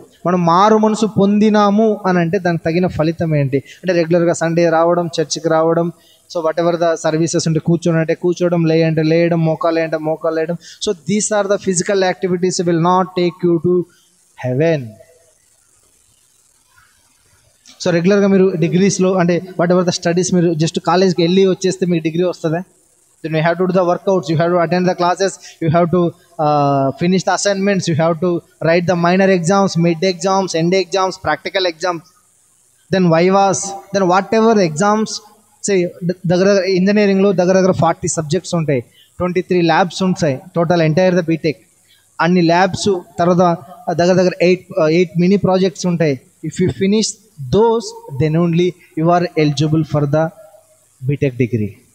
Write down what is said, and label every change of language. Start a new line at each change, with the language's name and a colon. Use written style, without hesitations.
Telugu: మనం మారు మనసు పొందినాము అని అంటే దానికి తగిన ఫలితం ఏంటి అంటే రెగ్యులర్గా సండే రావడం, చర్చికి రావడం,
English: so whatever the services
Telugu: ఉంటే కూర్చోడం అంటే కూర్చోవడం, లేయంటే లేయడం, మోకాలు వేయడం.
English: So these are the physical activities will not take you to heaven.
Telugu: So రెగ్యులర్గా మీరు డిగ్రీస్లో అంటే
English: whatever the studies,
Telugu: మీరు జస్ట్ కాలేజ్కి వెళ్ళి వచ్చేస్తే మీకు డిగ్రీ వస్తుందా?
English: Then you have to do the workouts, you have to attend the classes, you have to finish the assignments, you have to write the minor exams, mid exams, end exams, practical exams, then vivas, then whatever exams.
Telugu: Say దగ్గర ఇంజనీరింగ్లో దగ్గర 40 subjects ఉంటాయి, 23 labs ఉంటాయి
English: Total entire the BTech.
Telugu: అన్ని labs తర్వాత దగ్గర 8 mini projects ఉంటాయి.
English: If you finish those then only you are eligible for the BTech degree.